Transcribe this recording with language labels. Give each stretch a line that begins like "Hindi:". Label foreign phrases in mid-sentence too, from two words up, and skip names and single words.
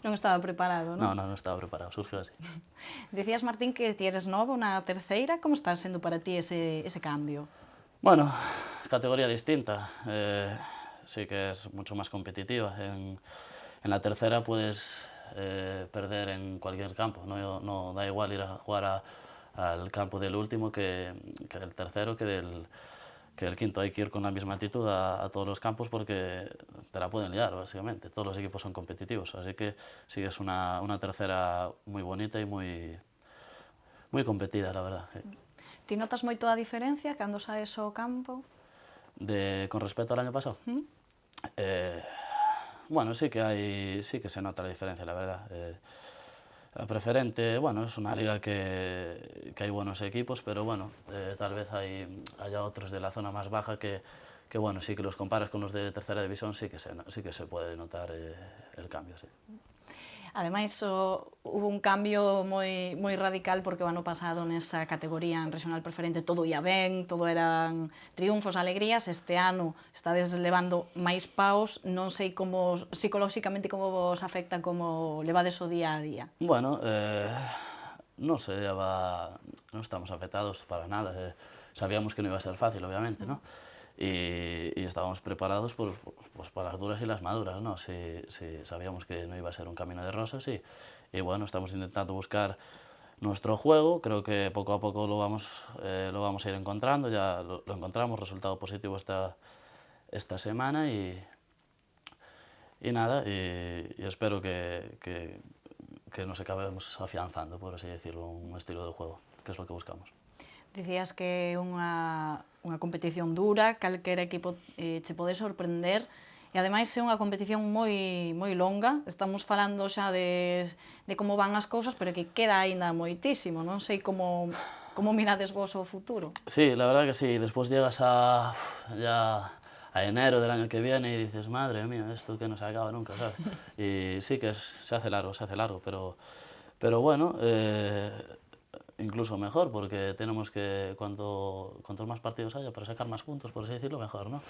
Galician: Non estaba preparado, non?
Spanish: No estaba preparado, surgió así.
Galician: Decías, Martín, que ti eres novo na terceira. Como está sendo para ti ese cambio?
Spanish: Bueno, categoría distinta. Sí que es mucho más competitiva. En la tercera puedes perder en cualquier campo. No da igual ir a jugar al campo del último que del tercero, que del quinto. Hay que ir con la misma actitud a todos los campos porque te la pueden liar, básicamente. Todos los equipos son competitivos. Así que sí que es una tercera muy bonita y muy competida, la verdad. Sí.
Galician: Ti notas moito a diferencia cando saes ao campo?
Spanish: Con respecto al año pasado. Bueno, sí que se nota la diferencia, la verdad. La preferente, bueno, es una liga que hay buenos equipos, pero bueno, tal vez haya otros de la zona más baja que bueno, sí que los comparas con los de tercera división, sí que se puede notar el cambio, sí.
Galician: Ademais, hubo un cambio moi radical porque o ano pasado nesa categoría en regional preferente todo ia ben, todo eran triunfos, alegrías. Este ano estades levando máis paus, non sei como psicolóxicamente como vos afecta, como levades o día a día.
Spanish: Bueno, no estamos afectados para nada. Sabíamos que no iba a ser fácil, obviamente, ¿no? Y estábamos preparados pues, para las duras y las maduras, ¿no? Sí, sabíamos que no iba a ser un camino de rosas y bueno, estamos intentando buscar nuestro juego. Creo que poco a poco lo vamos a ir encontrando, ya lo encontramos, resultado positivo esta semana y nada, y espero que nos acabemos afianzando, por así decirlo, un estilo de juego, que es lo que buscamos.
Galician: Dicías que é unha competición dura, calquera equipo che pode sorprender, e ademais é unha competición moi longa. Estamos falando xa de como van as cousas, pero que queda aínda moitísimo. Non sei como mirades vos o futuro.
Spanish: Sí, la verdad que sí. Después llegas ya a enero del año que viene y dices, madre mía, esto que no se acaba nunca, ¿sabes? Y sí que se hace largo, pero bueno, incluso mejor, porque tenemos que, cuantos más partidos haya para sacar más puntos, por así decirlo, mejor, ¿no?